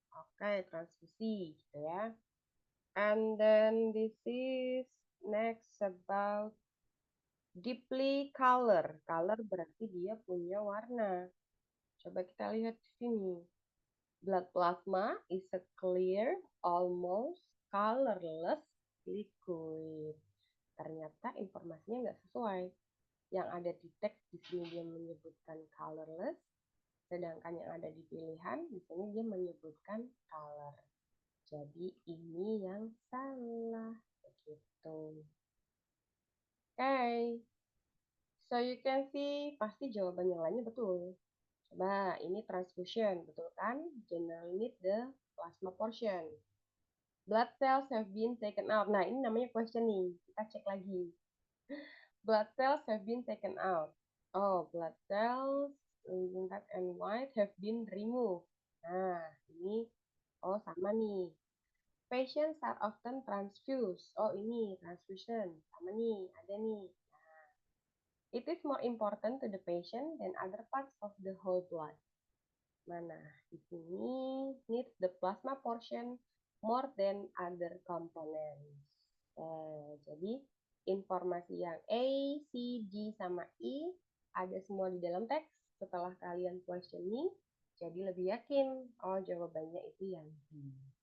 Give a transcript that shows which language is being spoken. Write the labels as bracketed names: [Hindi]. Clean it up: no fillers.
[Indonesian] Oke, transfusi gitu ya. [English] And then this is next about deeply color. [Indonesian] Color berarti dia punya warna. Coba kita lihat di sini. [English] Blood plasma is a clear, almost colorless liquid. [Indonesian] Ternyata informasinya nggak sesuai. Yang ada di teks di sini dia menyebutkan colorless, sedangkan yang ada di pilihan di sini dia menyebutkan color. Jadi ini yang salah begitu. [English] Okay. So you can see [Indonesian] pasti jawaban yang lainnya betul. Coba ini transfusion, betul kan? [English] Generally need the plasma portion. Blood cells have been taken out. [Indonesian] Nah, ini namanya [English] questioning. [Indonesian] Kita cek lagi. [English] Blood cells have been taken out. Oh, blood cells in red and white have been removed. [Indonesian] Nah, ini oh sama nih. [English] Patients are often transfused. Oh, ini transfusion. [Indonesian] Sama nih, ada nih. [English] It is more important to the patient than other parts of the whole blood. [Indonesian] Mana? Di sini [English] needs the plasma portion more than other components. [Indonesian] Jadi informasi yang A, C, D, sama E ada semua di dalam teks. Setelah kalian questioning, jadi lebih yakin, oh jawabannya itu yang B.